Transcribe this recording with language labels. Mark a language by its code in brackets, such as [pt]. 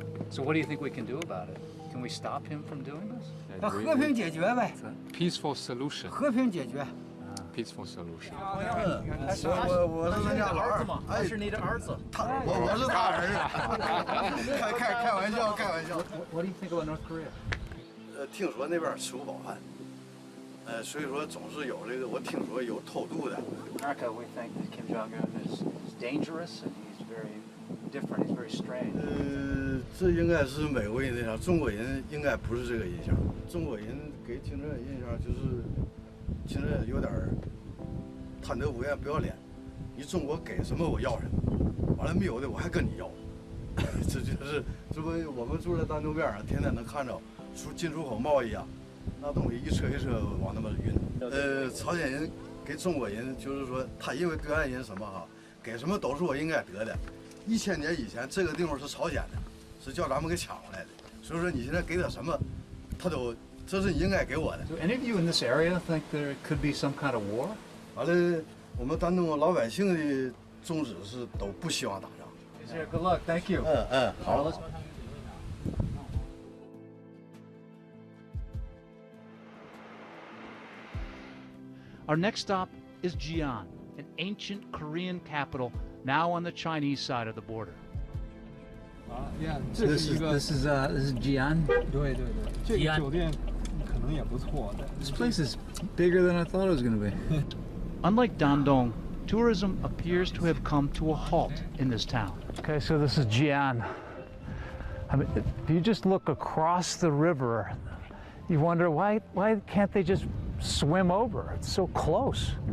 [en] So what do you think we can do about it? Can we stop him from doing this? [zh] 那和平解决呗。 [en] Peaceful solution. [zh] 和平解决。 [en] Peaceful solution. [zh] 我是人家老二嘛，还是你的儿子？我是他儿子。开玩笑，开玩笑。 [en] What do you think about North Korea? [zh] 听说那边吃不饱饭，所以说总是有这个，我听说有偷渡的。 [en] America, we think that Kim Jong-un is dangerous and he's very different. He's very strange. [zh] 这应该是美国人的印象，中国人应该不是这个印象。中国人给金正恩印象就是金正恩有点贪得无厌、不要脸。你中国给什么我要什么，完了没有的我还跟你要。这就是这不我们住在丹东边上，天天能看着进出口贸易啊，那东西一车一车往那么运。朝鲜人给中国人就是说，他因为对岸人什么哈，给什么都是我应该得的。 1000年以前这个地方是朝鲜的，是叫咱们给抢过来的。所以说你现在给他什么，他都这是你应该给我的。 [en] Do any of you in this area think there could be some kind of war? [zh] 完了，我们丹东老百姓的宗旨是都不希望打仗。 [en] Good luck. Thank you. [zh] 好。 [en] Our next stop is Jian, an ancient Korean capital now on the Chinese side of the border. This is Jian. [zh] 对，这个酒店可能也不错。 [en] This place is bigger than I thought it was going to be. Unlike Dandong, tourism appears to have come to a halt in this town. Okay, so this is Jian. I mean, if you just look across the river, you wonder why can't they just swim over? It's so close.